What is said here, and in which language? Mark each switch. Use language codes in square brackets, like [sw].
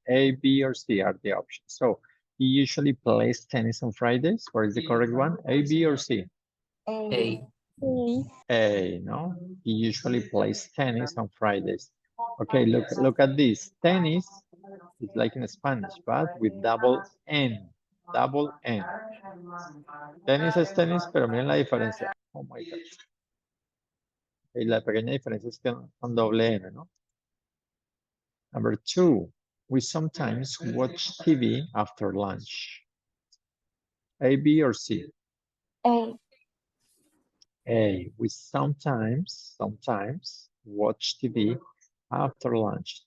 [en] A, B, or C are the options. So he usually plays tennis on Fridays. What is the correct one? A, B, or C? A. A, no? He usually plays tennis on Fridays. Okay, look at this. Tennis is like in Spanish, but with double N. Double N. [es] Tenis es tenis, pero miren la diferencia. [en] Oh my God. [es] Y la pequeña diferencia es que con doble N, ¿no? [en] Number 2, we sometimes watch TV after lunch. A, B, or C? A. A, we sometimes watch TV after lunch.